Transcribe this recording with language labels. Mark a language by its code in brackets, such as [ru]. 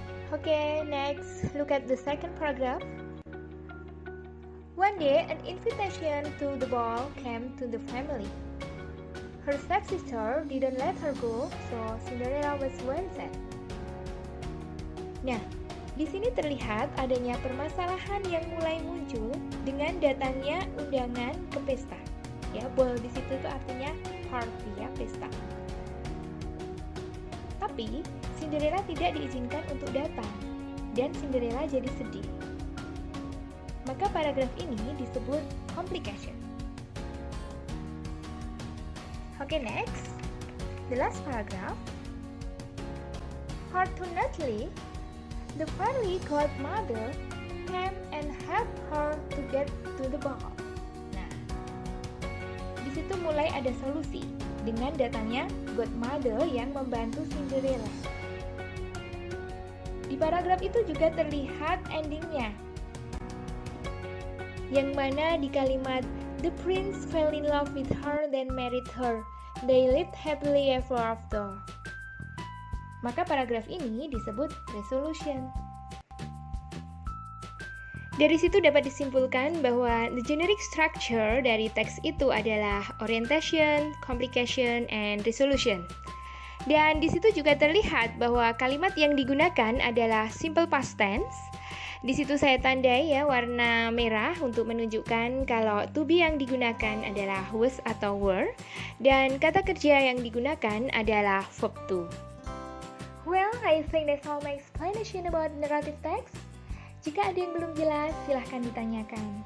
[en] Okay, next, look at the second paragraph. One day, an invitation to the ball came to the family. Her stepsister didn't let her go, so Cinderella was very sad. [id] Nah, di sini terlihat adanya permasalahan yang mulai muncul dengan datangnya undangan ke pesta. Ya, ball di situ itu artinya party, ya, pesta. Tapi Cinderella tidak diizinkan untuk datang dan Cinderella jadi sedih. Maka paragraf ini disebut complication. [en] Okay, next. The last paragraph. Fortunately, the fairy godmother came and helped her to get to the ball. [id] Nah, di situ mulai ada solusi dengan datangnya godmother yang membantu Cinderella. Di paragraf itu juga terlihat endingnya, yang mana di kalimat [en] the prince fell in love with her then married her. They lived happily ever after. [id] Maka paragraf ini disebut resolution. Dari situ dapat disimpulkan bahwa [en] the generic structure [id] dari teks itu adalah orientation, complication, and resolution. Dan di situ juga terlihat bahwa kalimat yang digunakan adalah simple past tense. Di situ saya tandai ya warna merah untuk menunjukkan kalau to be yang digunakan adalah was atau were, dan kata kerja yang digunakan adalah verb to. [en] Well, I think that's all my explanation about narrative text. [id] Jika ada yang belum jelas, silahkan ditanyakan.